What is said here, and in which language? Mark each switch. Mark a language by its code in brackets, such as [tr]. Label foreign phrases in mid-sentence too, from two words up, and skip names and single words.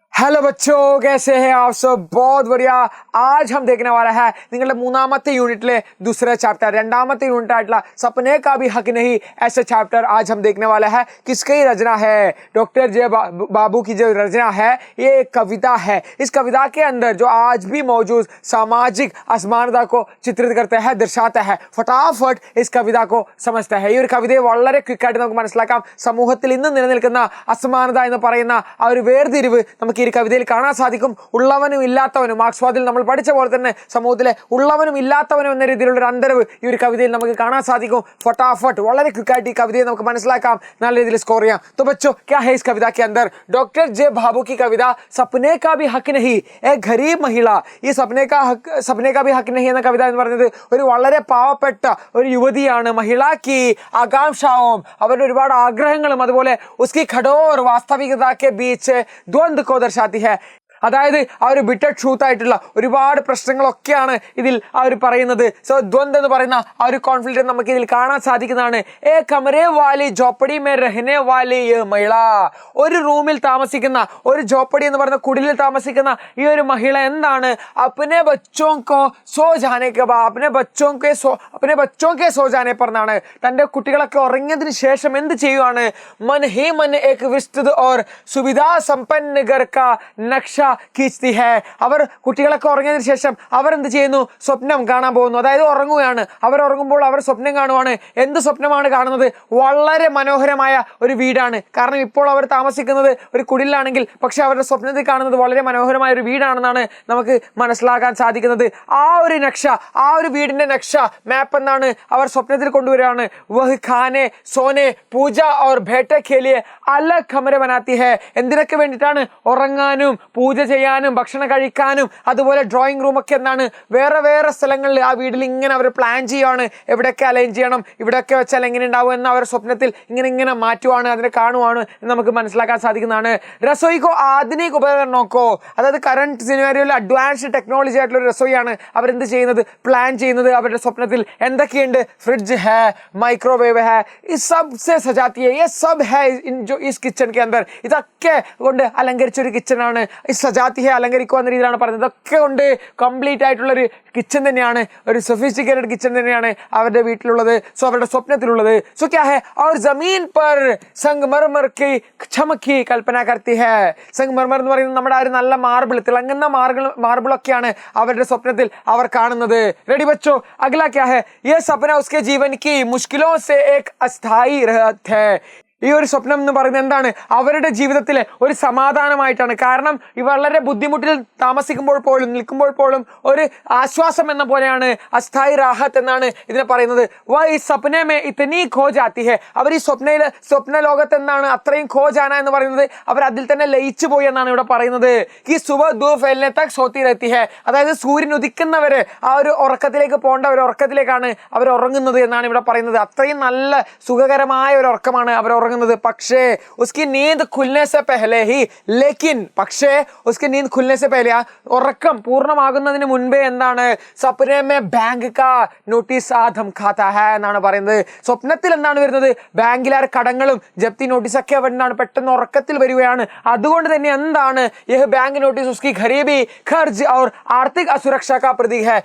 [hi] हेलो बच्चों, कैसे हैं आप सब? बहुत बढ़िया। आज हम देखने वाला है [ml] നിങ്ങളുടെ മൂന്നാമത്തെ യൂണിറ്റിലെ [hi] दूसरा चैप्टर [ml] രണ്ടാമത്തെ യൂണിറ്റ് ആയിട്ടുള്ള [hi] सपने का भी हक नहीं ऐसे चैप्टर आज हम देखने वाला है। किसकी रचना है? डॉक्टर जे बाबू की जो रचना है ये एक कविता है। इस कविता के अंदर जो आज भी मौजूद सामाजिक असमानता को चित्रित करता है, दर्शाता है। फटाफट इस कविता को समझता है। [ml] ഈ ഒരു കവിതയെ വളരെ ക്വിക്കായിട്ട് നമുക്ക് മനസ്സിലാക്കാം। സമൂഹത്തിൽ ഇന്ന് നിലനിൽക്കുന്ന അസമാനത എന്ന് പറയുന്ന ആ ഒരു വേർതിരിവ് നമുക്ക് ഈ കവിതയിൽ കാണാൻ സാധിക്കും. ഉള്ളവനും ഇല്ലാത്തവനും, മാർക്സ്വാദിൽ നമ്മൾ പഠിച്ച പോലെ തന്നെ സമൂഹത്തിലെ ഉള്ളവനും ഇല്ലാത്തവനും എന്ന രീതിയിലുള്ള ഒരു അന്തരവ് ഈ ഒരു കവിതയിൽ നമുക്ക് കാണാൻ സാധിക്കും. ഫटाफट വളരെ ക്വിക്കായിട്ട് ഈ കവിതയെ നമുക്ക് മനസ്സിലാക്കാം, നല്ല രീതിയിൽ സ്കോർ ചെയ്യാം. [hi] तो बच्चों, क्या है इस कविता के अंदर? डॉक्टर जे बाबू की कविता सपने का भी हक नहीं, एक गरीब महिला. [ml] ഈ सपने का भी हक नहीं എന്ന കവിത എന്ന് പറയുന്നത് ഒരു വളരെ പാവപ്പെട്ട ഒരു യുവതിയാണ്. [hi] महिलाकी आकांक्षाओं, [ml] അവരുടെ ഒരുപാട് ആഗ്രഹങ്ങളും അതുപോലെ [hi] उसकी कठोर वास्तविकता के बीच द्वंद्व को दर्शाती है. [ml] അതായത് ആ ഒരു [en] bitter truth [ml] ആയിട്ടുള്ള ഒരുപാട് പ്രശ്നങ്ങളൊക്കെയാണ് ഇതിൽ അവർ പറയുന്നത്. സോ ദ്വന്ദ് എന്ന് പറയുന്ന ആ ഒരു കോൺഫ്ലിക്റ്റ് നമുക്ക് ഇതിൽ കാണാൻ സാധിക്കുന്നതാണ്. [hi] एक कमरे वाली झोपड़ी में रहने वाली महिला, [ml] ഒരു റൂമിൽ താമസിക്കുന്ന, ഒരു ജോപ്പടി എന്ന് പറയുന്ന കുടിലിൽ താമസിക്കുന്ന ഈ ഒരു മഹിള എന്താണ്? [hi] अपने बच्चों को सो जाने के बा, अपने बच्चों के सो जाने पर എന്നാണ്. [ml] തൻ്റെ കുട്ടികളൊക്കെ ഉറങ്ങിയതിന് ശേഷം എന്ത് ചെയ്യുവാണ്? [hi] मन ही मन एक विस्तृत और सुविधा संपन्न घर का नक्शा खींचती है. [ml] അവർ കുട്ടികളൊക്കെ ഉറങ്ങിയതിനു ശേഷം അവർ എന്ത് ചെയ്യുന്നു? സ്വപ്നം കാണാൻ പോകുന്നു. അതായത് ഉറങ്ങുകയാണ്. അവർ ഉറങ്ങുമ്പോൾ അവർ സ്വപ്നം കാണുവാണ്. എന്ത് സ്വപ്നമാണ് കാണുന്നത്? വളരെ മനോഹരമായ ഒരു വീടാണ്. കാരണം ഇപ്പോൾ അവർ താമസിക്കുന്നത് ഒരു കുടിലാണെങ്കിൽ, പക്ഷെ അവരുടെ സ്വപ്നത്തിൽ കാണുന്നത് വളരെ മനോഹരമായ ഒരു വീടാണെന്നാണ് നമുക്ക് മനസ്സിലാക്കാൻ സാധിക്കുന്നത്. ആ ഒരു നക്ഷ, ആ ഒരു വീടിന്റെ നക്ഷ മാപ്പ് എന്നാണ് അവർ സ്വപ്നത്തിൽ കൊണ്ടുവരികയാണ്. [hi] वह खाने सोने पूजा और बैठक के लिए अलग कमरे बनाती है. [ml] എന്തിനൊക്കെ വേണ്ടിയിട്ടാണ്? ഉറങ്ങാനും പൂജ ചെയ്യാനും ഭക്ഷണം കഴിക്കാനും അതുപോലെ [en] drawing room [ml] ഒക്കെ എന്നാണ് വേറെ വേറെ സ്ഥലങ്ങളിൽ ആ വീട്ടിൽ ഇങ്ങനെ അവർ പ്ലാൻ ചെയ്യുവാണ്. എവിടെയൊക്കെ അലൈൻ ചെയ്യണം, ഇവിടെയൊക്കെ വെച്ചാൽ എങ്ങനെ ഉണ്ടാവും എന്ന് അവർ സ്വപ്നത്തിൽ ഇങ്ങനെ മാറ്റുവാണ്, അതിനെ കാണുവാണ് എന്ന് നമുക്ക് മനസ്സിലാക്കാൻ സാധിക്കുന്നതാണ്. രസോയിക്കോ ആധുനിക ഉപകരണമൊക്കോ, അതായത് കറണ്ട് സിനാരിയോയിൽ [en] advanced technology [ml] ആയിട്ടുള്ള ഒരു രസോയാണ് അവരെന്ത് ചെയ്യുന്നത്? പ്ലാൻ ചെയ്യുന്നത്. അവരുടെ സ്വപ്നത്തിൽ എന്തൊക്കെയുണ്ട്? [hi] फ्रिज है, माइक्रोवेव है, [ml] ഈ [hi] सबसे सजाती है, ये सब है जो इस किचन के अंदर. [ml] ഇതൊക്കെ കൊണ്ട് അലങ്കരിച്ച ഒരു കിച്ചണാണ്. ഈ [hi] सजाती है, [ml] അലങ്കരിക്കുക എന്ന രീതിയിലാണ് പറയുന്നത്. ഇതൊക്കെ കൊണ്ട് കംപ്ലീറ്റ് ആയിട്ടുള്ളൊരു കിച്ചൺ തന്നെയാണ്, ഒരു സൊഫിസ്റ്റിക്കേറ്റഡ് കിച്ചൺ തന്നെയാണ് അവരുടെ വീട്ടിലുള്ളത്. സോ അവരുടെ സ്വപ്നത്തിലുള്ളത്. [hi] सो क्या है? और जमीन पर संगमरमर की चमक की कल्पना करती है. [ml] സംഗമർമർ എന്ന് പറയുന്നത് നമ്മുടെ ആ ഒരു നല്ല മാർബിൾ, തിളങ്ങുന്ന മാർബിളൊക്കെയാണ് അവരുടെ സ്വപ്നത്തിൽ അവർ കാണുന്നത്. [hi] रेडी बच्चो? अगला क्या है? ये सपना उसके जीवन की मुश्किलों से एक अस्थाई राहत है. [ml] ഈ ഒരു സ്വപ്നം എന്ന് പറയുന്നത് എന്താണ്? അവരുടെ ജീവിതത്തിലെ ഒരു സമാധാനമായിട്ടാണ്. കാരണം ഈ വളരെ ബുദ്ധിമുട്ടിൽ താമസിക്കുമ്പോൾ പോലും നിൽക്കുമ്പോൾ പോലും ഒരു ആശ്വാസം എന്ന പോലെയാണ്. [hi] अस्थाई राहत [ml] എന്നാണ് ഇതിനെ പറയുന്നത്. [hi] वह सपने में इतनी खो जाती है, [ml] അവർ ഈ സ്വപ്ന ലോകത്ത് എന്താണ് അത്രയും [hi] खो जाना [ml] എന്ന് പറയുന്നത് അവർ അതിൽ തന്നെ ലയിച്ചു പോയി എന്നാണ് ഇവിടെ പറയുന്നത്. ഈ [hi] सुबह धूप फैलने तक सोती रहती है, [ml] അതായത് സൂര്യൻ ഉദിക്കുന്നവരെ ആ ഒരു ഉറക്കത്തിലേക്ക് പോകേണ്ട ഒരു ഉറക്കത്തിലേക്കാണ് അവർ ഉറങ്ങുന്നത് എന്നാണ് ഇവിടെ പറയുന്നത്. അത്രയും നല്ല സുഖകരമായ ഒരു ഉറക്കമാണ് അവർ ഉറങ്ങുന്നത്. [hi] പക്ഷേ उसकी नींद खुलने से पहले ही, लेकिन പക്ഷേ उसकी नींद खुलने से पहले, [ml] ഉറക്കം പൂർണ്ണമാകുന്നതിന് മുൻപേ എന്താണ്? [hi] सपने में बैंक का नोटिस आ धमकाता है [ml] എന്നാണ് പറയുന്നത്. സ്വപ്നത്തിൽ എന്താണ് വരുന്നത്? ബാങ്കിലെ കടങ്ങളും ജപ്തി നോട്ടീസൊക്കെ എന്താണ് പെട്ടെന്ന് ഉറക്കത്തിൽ വരികയാണ്. അതുകൊണ്ട് തന്നെ എന്താണ് [hi] यह बैंक नोटिस उसकी गरीबी कर्ज और आर्थिक असुरक्षा का प्रतीक है.